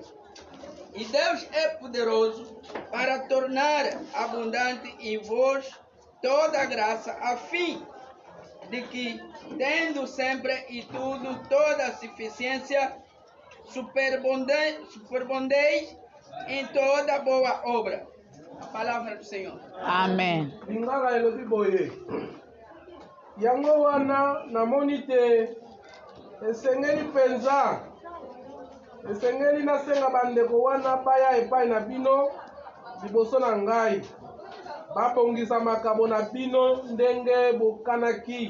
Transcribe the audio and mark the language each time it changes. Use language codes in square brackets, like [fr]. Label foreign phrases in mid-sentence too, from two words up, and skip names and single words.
[pt] E Deus é poderoso para tornar abundante em vós toda a graça, a fim de que, tendo sempre e tudo, toda a suficiência, superabundeis em toda boa obra. A palavra do Senhor. Amen. [ln] Lingaka elobi boye. Yango wana namoni te esengeli mpenza. Esengeli nasenga bandeko wana baya epai na bino liboso na ngai. Babongisa makabo na bino ndenge bokanaki.